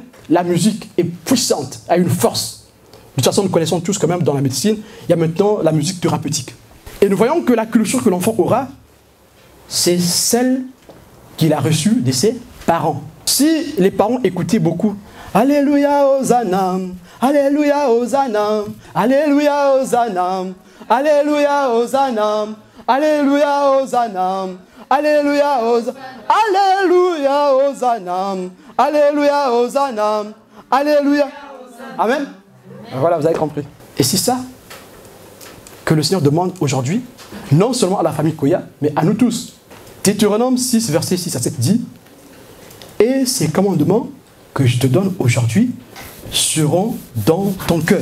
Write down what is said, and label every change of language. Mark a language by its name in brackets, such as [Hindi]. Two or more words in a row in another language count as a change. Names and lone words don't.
[French] La musique est puissante, a une force. De toute façon, nous connaissons tous quand même dans la médecine, il y a maintenant la musique thérapeutique. Et nous voyons que la culture que l'enfant aura, c'est celle qu'il a reçue de ses parents. Si les parents écoutaient beaucoup « Alléluia, Hosanna, Alléluia, Hosanna, Alléluia, Hosanna, Alléluia, Hosanna, Alléluia, Hosanna, Alléluia, Hosanna, Alléluia, Hosanna, Alléluia, Hosanna, Alléluia. » Amen. Voilà, vous avez compris. Et c'est ça que le Seigneur demande aujourd'hui, non seulement à la famille Koya, mais à nous tous. Deutéronome 6, verset 6 à 7 dit « Et ces commandements que je te donne aujourd'hui seront dans ton cœur.